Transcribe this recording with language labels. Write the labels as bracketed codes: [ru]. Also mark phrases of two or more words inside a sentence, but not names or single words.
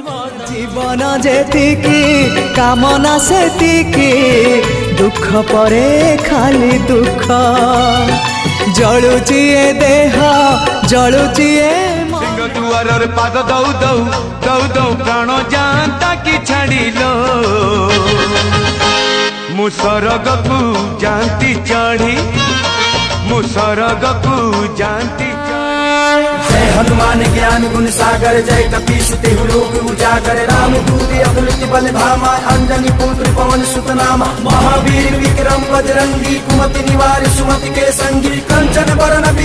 [or] ଜୀବନ ଯେତିକି କାମନା ସେତିକି ଦୁଃଖ ପରେ ଖାଲି ଦୁଃଖ ଜଳୁଚି ଏ ଦେହ ଜଳୁଚି ଏ ସିଂହ ଦୁଆର ପାଦ ଦଉ ଦଉ ଦଉ ଦଉ ପ୍ରାଣ ଜାଣନ୍ତା କି ଛାଡ଼ିଲୋ ମୁଁ ସରଗ କୁ ଜାଣନ୍ତି ଚଢ଼ି ମୁଁ ସରଗ କୁ ଜାଣନ୍ତି [awa] जय हनुमान ज्ञान गुण सागर जय कपीस तेहु लोक उजागर राम दूत अतुलित बल धामा अंजनी पुत्र पवन सुत नामा महावीर विक्रम बजरंगी कुमति निवार सुमति के संगी कंचन बरन